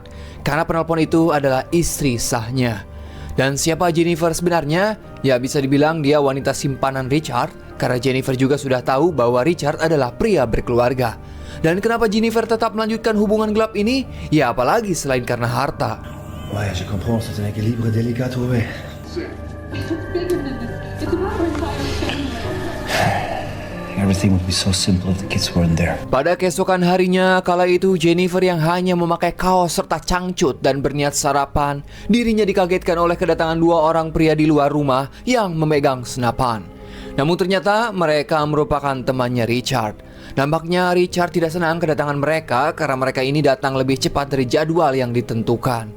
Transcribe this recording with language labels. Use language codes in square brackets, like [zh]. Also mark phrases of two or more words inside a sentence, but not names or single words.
[id] Karena penelpon itu adalah istri sahnya. Dan siapa Jennifer sebenarnya? Ya bisa dibilang dia wanita simpanan Richard. Karena Jennifer juga sudah tahu bahwa Richard adalah pria berkeluarga. Dan kenapa Jennifer tetap melanjutkan hubungan gelap ini? Ya apalagi selain karena harta. [fr] Ouais, je comprends, c'est un équilibre délicat à trouver. [en] Everything would be so simple if the kids weren't there. [id] Pada keesokan harinya, kala itu Jennifer yang hanya memakai kaos serta cangcut dan berniat sarapan, dirinya dikagetkan oleh kedatangan dua orang pria di luar rumah yang memegang senapan. Namun ternyata mereka merupakan temannya Richard. Nampaknya Richard tidak senang kedatangan mereka karena mereka ini datang lebih cepat dari jadwal yang ditentukan.